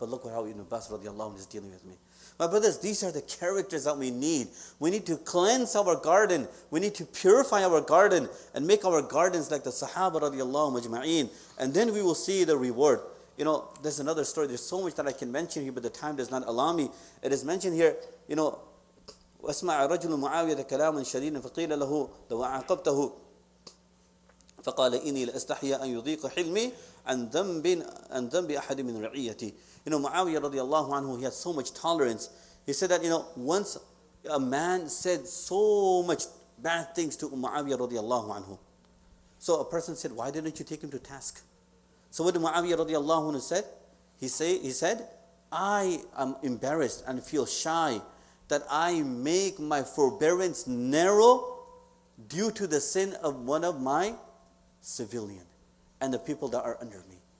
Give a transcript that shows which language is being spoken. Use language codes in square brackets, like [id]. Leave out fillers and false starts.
[en] But look how Ibn Abbas radiallahu anhu is dealing with me. My brothers, these are the characters that we need. We need to cleanse our garden. We need to purify our garden and make our gardens like the Sahaba radiallahu majma'een. And then we will see the reward. There's another story. There's so much that I can mention here, but the time does not allow me. It is mentioned here, [ar] وَأَسْمَعَ رَجُلٌ مُعَاوِيَةَ كَلَامًا شَدِيدًا فَقِيلَ لَهُ لَوْ عَاقَبْتَهُ فَقَالَ إِنِّي لَأَسْتَحْيَا أَنْ يُضِيقَ حِلْمِي عَنْ ذَنْبِ أَحَدٍ مِنْ رَعِيَّتِي. [en] Muawiyah radiallahu anhu, he had so much tolerance. He said that, once a man said so much bad things to Muawiyah radiallahu anhu. So a person said, why didn't you take him to task? So what did Muawiyah radiallahu anhu said? He said, I am embarrassed and feel shy that I make my forbearance narrow due to the sin of one of my civilian and the people that are under me.